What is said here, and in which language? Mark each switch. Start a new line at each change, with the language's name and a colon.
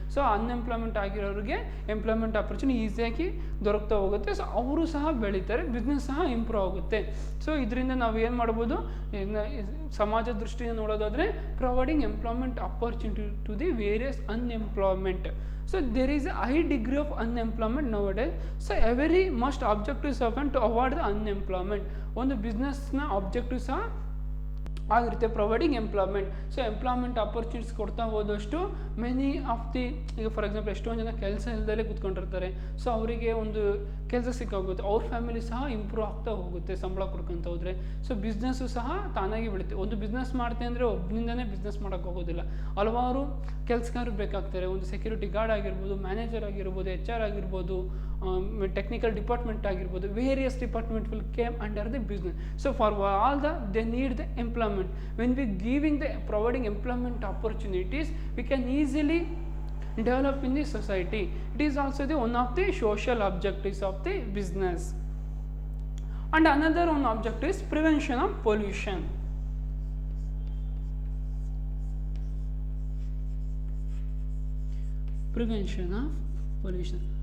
Kannada: So unemployment ಆಗಿರೋರಿಗೆ employment opportunity ಈಸಿಯಾಗಿ ದೊರಕ್ತಾ ಹೋಗುತ್ತೆ. So ಅವರು ಸಹ ಬೆಳೀತಾರೆ, ಬಿಸ್ನೆಸ್ ಸಹ ಇಂಪ್ರೂವ್ ಆಗುತ್ತೆ. ಸೊ ಇದರಿಂದ ನಾವು ಏನು ಮಾಡ್ಬೋದು, ಸಮಾಜ ದೃಷ್ಟಿಯಿಂದ ನೋಡೋದಾದರೆ
English: Providing employment opportunity to the various unemployment. So there is a high degree of unemployment nowadays. So every must objective servant to avoid the unemployment.
Kannada: ಒಂದು ಬಿಸ್ನೆಸ್ನ ಆಬ್ಜೆಕ್ಟಿವ್ ಸಹ ಆಗಿರುತ್ತೆ providing employment. So employment opportunities ಕೊಡ್ತಾ ಹೋದಷ್ಟು many of the, ಈಗ for example ಎಷ್ಟೊಂದು ಜನ ಕೆಲಸ ಇಲ್ಲದಲ್ಲೇ ಕೂತ್ಕೊಂಡಿರ್ತಾರೆ. So ಅವರಿಗೆ ಒಂದು ಕೆಲಸ ಸಿಕ್ಕಾಗುತ್ತೆ, ಅವ್ರ ಫ್ಯಾಮಿಲಿ ಸಹ ಇಂಪ್ರೂವ್ ಆಗ್ತಾ ಹೋಗುತ್ತೆ ಸಂಬಳ ಕೊಡ್ಕೊಂತ ಹೋದರೆ. ಸೊ ಬಿಸ್ನೆಸ್ಸು ಸಹ ತಾನಾಗಿ ಬೆಳುತ್ತೆ. ಒಂದು ಬಿಸ್ನೆಸ್ ಮಾಡ್ತೆ ಅಂದರೆ ಒಬ್ಬನಿಂದನೇ ಬಿಸ್ನೆಸ್ ಮಾಡೋಕ್ಕೆ ಹೋಗೋದಿಲ್ಲ, ಹಲವಾರು ಕೆಲಸಗಾರರು ಬೇಕಾಗ್ತಾರೆ.
English: ಒಂದು security guard ಆಗಿರ್ಬೋದು, manager ಆಗಿರ್ಬೋದು, HR ಆಗಿರ್ಬೋದು, ಟೆಕ್ನಿಕಲ್ ಡಿಪಾರ್ಟ್ಮೆಂಟ್ ಆಗಿರ್ಬೋದು, various department will came under the business. So for all they need the employment. When we giving the providing employment opportunities, we can easily develop in the society. It is also the one of the social objectives of the business. And another one objective is prevention of pollution. Prevention of pollution.